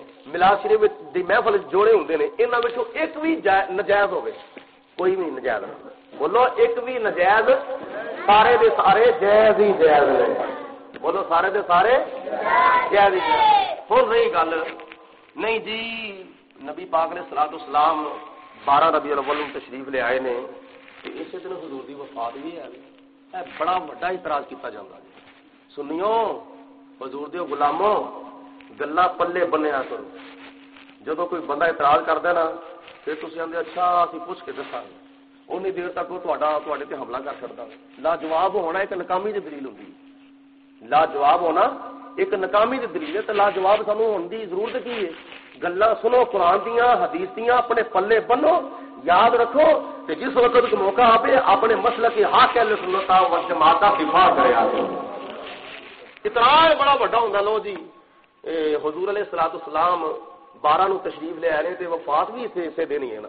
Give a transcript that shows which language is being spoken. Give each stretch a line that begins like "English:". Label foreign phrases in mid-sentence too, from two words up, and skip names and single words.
Punjabi: ملاد شریف دی محفل جوڑے ہوندے نے انہاں وچوں ایک بھی نجائز ہوے, کوئی بھی نجائز نہ بولو, ایک بھی نجائز, سارے دے سارے جائز ہی جائز نے. بولو سارے دے سارے جائز ہی جائز. ہن رہی گل نہیں جی نبی پاک نے صلوات و سلام 12 ربیع الاول تشریف لے آئے نے تے اسی دن حضور دی وفات بھی ہے. اے بڑا بڑا اعتراض کیتا جاندا ہے. سنیو حضور دے غلاموں گلا پلے بنیا کرو. جدو کوئی بندہ اعتراض کردا نا پھر تسی آندے اچھا اسی پوچھ کے دساں گے, اونی دیر تک وہ تواڈے تے حملہ کر سکدا. لاجواب ہونا ایک ناکامی دی دلیل ہوندی. لاجواب ہونا ایک ناکامی دی دلیل ہے. تے لاجواب سانوں ہون دی ضرورت کی ہے؟ گلاں سنو قرآن دیاں حدیث دیاں, اپنے پلے بنو, یاد رکھو تے جس وقت کو موقع آئے
Urdu: اپنے مسلک کے حق اہل سنت والجماعت کا دفاع
Punjabi: کریا کرو. اتنا بڑا بڑا ہوندا. لو جی حضور علیہ الصلوۃ والسلام 12 نو تشریف لے آئے تے وفات بھی اسے دینی ہے نا.